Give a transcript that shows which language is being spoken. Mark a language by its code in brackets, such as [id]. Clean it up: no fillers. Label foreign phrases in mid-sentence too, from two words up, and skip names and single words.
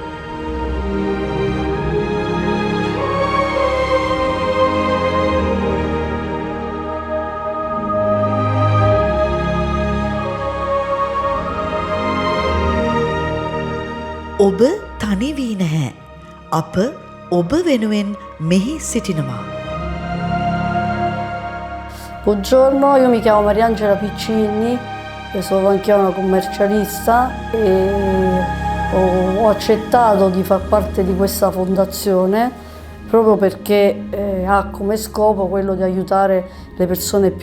[si] ඔබ තනි වී නැහැ. අප ඔබ වෙනුවෙන් මෙහි සිටිනවා. [it] Buongiorno, io mi chiamo Mariangela Piccini, sono anche una commercialista e ho accettato di far parte di questa fondazione proprio perché ha come scopo quello di aiutare le persone più